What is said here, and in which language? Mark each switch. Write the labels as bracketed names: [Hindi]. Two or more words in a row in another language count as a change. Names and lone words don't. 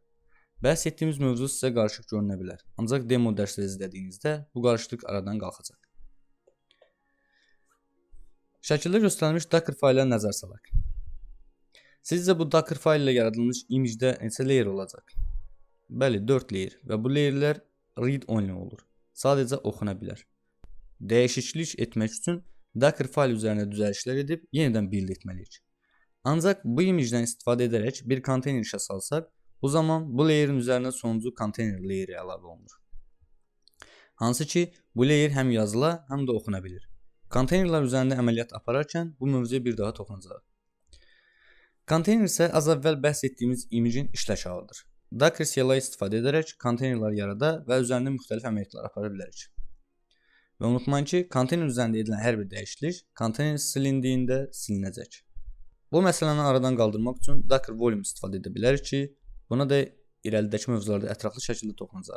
[Azerbaijani] Bəhs etdiyimiz mövzu sizə qarışıq görünə bilər, ancaq demo dərsləri izlədiyinizdə bu qarışıqlıq aradan qalxacaq. Şəkildə göstərilmiş Docker fayla nəzər salaq. Sizcə bu Docker fayl ilə yaradılmış image-də neçə layer olacaq? Bəli, 4 layer və bu layerlər read-only olur. Sadəcə oxuna bilər. Dəyişiklik etmək üçün Docker fayl üzərində düzəlişlər edib yenidən build etməliyik. Ancaq bu image-dən istifadə edərək bir konteyner işə salsaq, bu zaman bu layerin üzərinə sonuncu konteyner layeri əlavə olunur. Hansı ki, bu layer həm yazıla, həm də oxuna bilir. Konteynerlər üzərində əməliyyat apararkən bu mövzuya bir daha toxunacaq. Konteyner isə az əvvəl bəhs etdiyimiz image-in işləş halıdır. Docker CLI istifadə edərək konteynerlər yarada və üzərində müxtəlif əməliyyatlar apara bilərik. Və unutmayın ki, konteyner üzərində edilən hər bir dəyişiklik konteyner silindiyində silinəcək. Bu məsələni aradan qaldırmaq üçün Docker volume istifadə edə bilərik ki, buna da irəlidəki mövzularda ətraflı şəkildə toxunacaq.